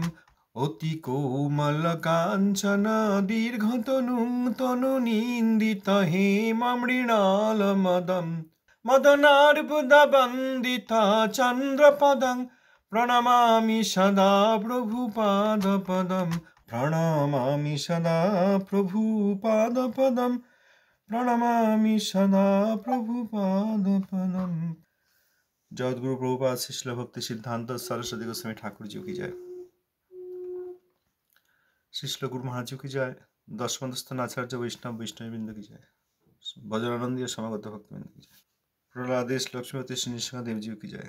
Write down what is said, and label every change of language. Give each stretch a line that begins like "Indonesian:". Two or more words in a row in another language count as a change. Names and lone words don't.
Sanskrit: অতি কোমল কাঞ্চন দীর্ঘতনুং তনুনিন্দিত হেমমৃণাল মদম মদনার্বুদবন্দিত চন্দ্রপদং প্রণমামি সদা প্রভুপাদপদম। প্রণমামি সদা প্রভুপাদপদম। প্রণমামি সদা প্রভুপাদপদম।
Bangla: জগৎগুরু প্রভুপাদ শিশল ভক্তি সিদ্ধান্ত সরস্বতী গোস্বামী ঠাকুর জি কি জয়। শিশল গুরু মহারাজ কি জয়। দশমস্তন আচার্য বৈষ্ণব বৈষ্ণববৃন্দ কি জয়। ভজনানন্দীয় সমাগত ভক্তবৃন্দ কি জয়। প্রহ্লাদেশ লক্ষ্মীপতি শ্রী নৃসিংহদেবজি কি জয়।